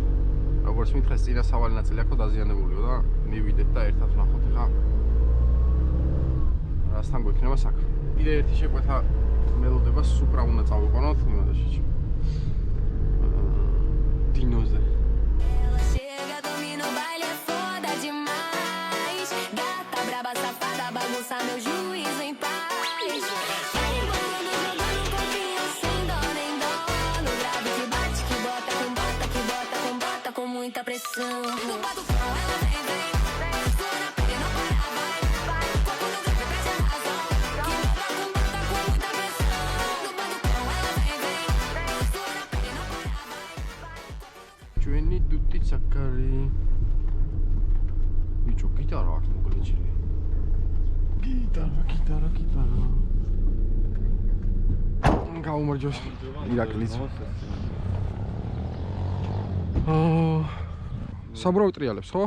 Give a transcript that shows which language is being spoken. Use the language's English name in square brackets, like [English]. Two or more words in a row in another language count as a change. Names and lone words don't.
[Georgian] როგორც მითხეს წინა სავალი ნაწილი აქვს დაზიანებულიო და მივიდეთ და ერთად ვნახოთ ხა. რასთან გვექნება საქმე. კიდე ერთი შეკვეთა მელოდება სუპრა უნდა წავიყვანოთ იმაში. დინოზე. [Portuguese] Meu juízo em paz. Vai embolando, jogando copinho sem dó nem dó. No grave que bate, que bota, com muita pressão. No batucão ela vem, flor na pele, não para, vai. Corpo no grave, perde a razão. Que bota, com muita pressão. No batucão ela vem, flor na pele, não para, vai. [Georgian] ჩვენი დუტი საკარი. ბიჭო, გიტარა აქვს მოგლეჭილი. Gitara. გაუმარჯოს ირაკლიც. საბურავი ტრიალებს, ხო?